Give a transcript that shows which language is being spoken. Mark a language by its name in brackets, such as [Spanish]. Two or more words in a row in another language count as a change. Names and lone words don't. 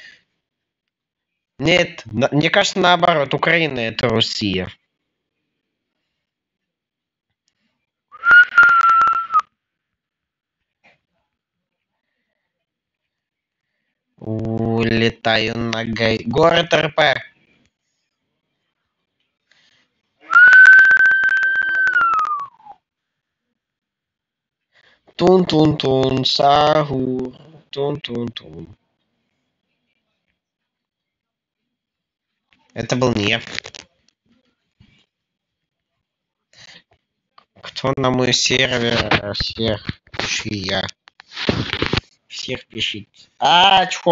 [Russian] Нет, мне кажется наоборот. Украина это Россия. Улетаю на город РП. Тун-тун-тун, сагур. Тун-тун-тун. Это был не я. Кто на мой сервер всех чья? Всех пишет. Чё?